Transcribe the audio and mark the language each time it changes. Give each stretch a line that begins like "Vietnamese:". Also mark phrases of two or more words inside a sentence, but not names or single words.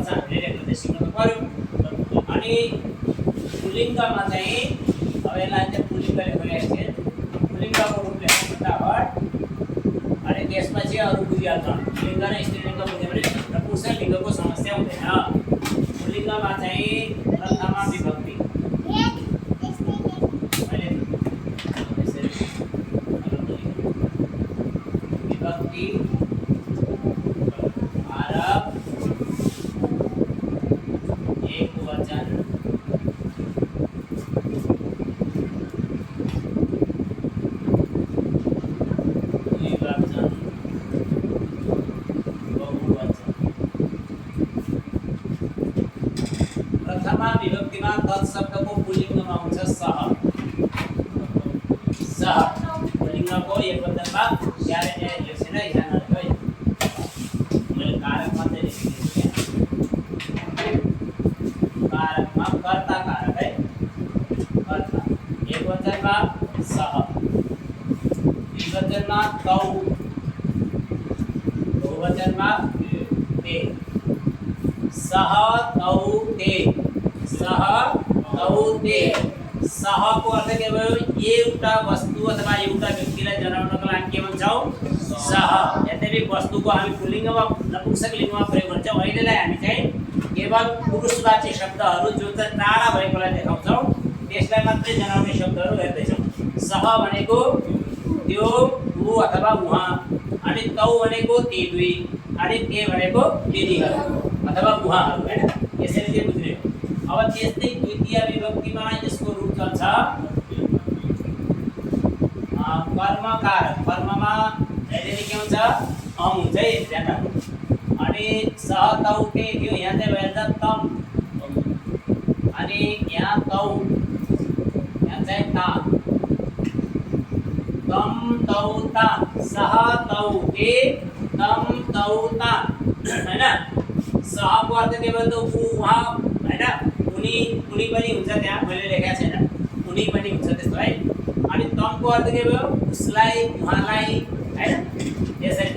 Nepali: हामीले लेख्न चाहिँ सिक्नु पर्यो। अनि पुल्लिङ्गमा चाहिँ अब यसलाई चाहिँ पुल्लिङ्ग लेखेको छ। पुल्लिङ्गको रूप लेख्नु फटाफट। अनि त्यसपछि अरू बुझिहाल्छ। पुल्लिङ्ग र स्त्रीलिङ्ग बुझ्यो भने नपुंसक लिङ्गको समस्या हुँदैन। पुल्लिङ्गमा चाहिँ प्रथमा विभक्ति आरब एक वचन द्विवचन बहुवचन। प्रथमा विभक्तिमा तत् शब्दको पुल्लिङ्गमा हुन्छ सह। पुल्लिङ्गको एक वचनमा क्यारे लेख्छिन है। कारक मात्रै लेखिदिन्छु। कारकमा कर्ता कारक है, कर्ता। एक वचनमा सह, द्विवचनमा तौ, बहुवचनमा ते।
Sanskrit: सह तौ ते, सह तौ ते।
Nepali: सहको अर्थ के भयो? एउटा वस्तु अथवा एउटा व्यक्तिलाई जनाउनका लागि के भन्छौँ? सह। यद्यपि वस्तुको हामी पुल्लिङ्गमा नपुंसक लिङ्गमा प्रयोग गर्छौँ। अहिलेलाई हामी चाहिँ केवल पुरुषवाची शब्दहरू जो चाहिँ टाढा भएकोलाई देखाउँछौँ त्यसलाई मात्रै जनाउने शब्दहरू हेर्दैछौँ। सह भनेको त्यो, ऊ अथवा उहाँ। अनि तौ भनेको ती दुई। अनि ते भनेको तिनीहरू अथवा उहाँहरू हैन। यसरी चाहिँ बुझ्ने हो। अब त्यस्तै द्वितीय विभक्तिमा यसको रूप चल्छ कर्मकार। कर्ममा जहिले के हुन्छ? अम हुन्छ है, ध्यान राख्नु। अनि सह तौ ते थियो, यहाँ चाहिँ भइहाल्छ तम। अनि यहाँ तौ, यहाँ चाहिँ ता।
Sanskrit: तम तौ ता, सह तौ ते, तम तौ ता हैन।
Nepali: सहको अर्थ के भयो? उहाँ हैन, उनी पनि हुन्छ। त्यहाँ मैले लेखेको छैन, उनी पनि हुन्छ त्यस्तो है। अनि तमको अर्थ के भयो? उसलाई, उहाँलाई हैन, यसरी।